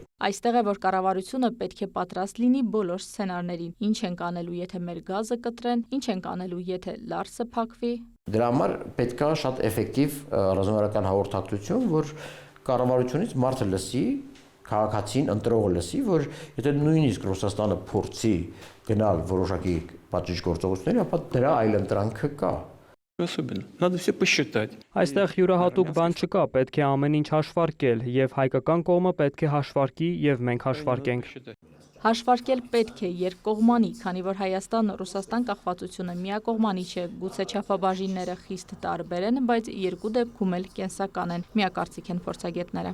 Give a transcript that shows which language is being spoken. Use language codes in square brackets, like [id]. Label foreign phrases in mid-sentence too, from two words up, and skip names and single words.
[hy] Այստեղ է, որ կառավարությունը պետք է պատրաստ լինի բոլոր սցենարներին։ Ինչ ենք անելու, եթե մեր գազը կտրեն, ինչ ենք անելու, եթե Լարսը փակվի։ Դրա համար պետք է շատ էֆեկտիվ ռազմավարական հաղորդակցություն, որ կառավարությունից մարդը լսի, քաղաքացին ընտրողը լսի, որ եթե նույնիսկ Ռուսաստանը փորձի գնալ որոշակի պատժիչ գործողությունների, ապա դրա այլընտրանքը կա։ [ru] Особенно. Надо все посчитать. [hy] Այստեղ յուրահատուկ բան չկա, պետք է ամեն ինչ հաշվարկել, եւ հայկական կողմը պետք է հաշվարկի եւ մենք հաշվարկենք։ Հաշվարկել պետք է երկկողմանի, քանի որ Հայաստան-Ռուսաստան կախվածությունը միակողմանի չէ, գուցե չափաբաժինները խիստ տարբեր են, բայց երկու դեպքում էլ կենսական են, միակարծիք են փորձագետները։